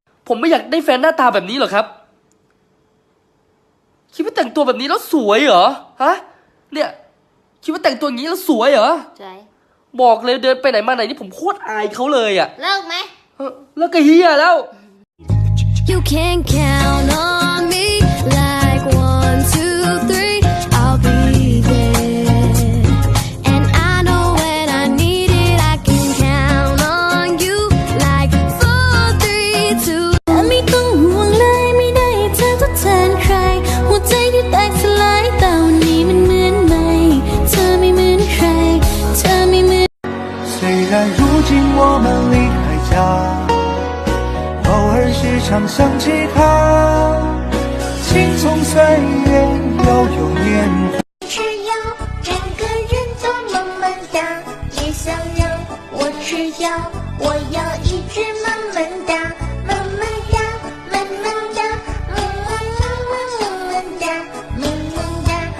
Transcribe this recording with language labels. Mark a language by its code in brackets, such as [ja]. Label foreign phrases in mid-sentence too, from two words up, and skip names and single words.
[th] ผมไม่อยากได้แฟนหน้าตาแบบนี้หรอกครับคิดว่าแต่งตัวแบบนี้แล้วสวยเหรอฮะเนี่ยคิดว่าแต่งตัวอย่างนี้แล้วสวยเหรอ สวย บอกเลยเดินไปไหนมาไหนนี่ผมโคตรอายเขาเลยอะ เลิกไหม แล้วก็เฮียแล้ว [en] You can count on me like 1, 2, 3 I'll be there and I know when I need it I can count on you like 4, 3, 2 [th] แต่ไม่ต้องห่วงเลยไม่ได้เธอทดแทนใครหัวใจที่แตกสลายแต่วันนี้มันเหมือนใหม่เธอไม่เหมือนใครเธอไม่เหมือน [zh] 虽然如今我们离开家，偶尔时常想起他，青葱岁月悠悠年华。吃药，整个人都萌萌哒，也想让我吃药，我要一直萌萌哒，萌萌哒，萌萌哒，萌萌萌萌萌萌哒，萌萌哒。